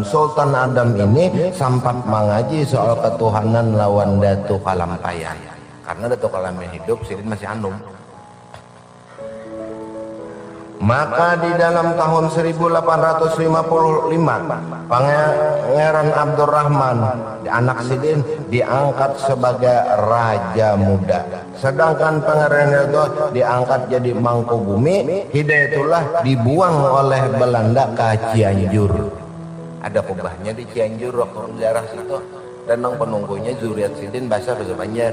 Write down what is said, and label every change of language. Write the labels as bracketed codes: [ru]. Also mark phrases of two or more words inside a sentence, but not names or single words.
[id] Sultan Adam ini sempat mengaji soal ketuhanan lawan Datuk Kalampayan karena Datuk Kalampayan hidup sidin masih anum. Maka di dalam tahun 1855 Pangeran Abdurrahman anak sidin diangkat sebagai raja muda, sedangkan pangeran itu diangkat jadi Mangkubumi. Hidayatullah dibuang oleh Belanda ke Cianjur. Ada kubahnya di Cianjur waktu daerah situ, dan yang penunggunya zuriat sidin bahasa Banjar.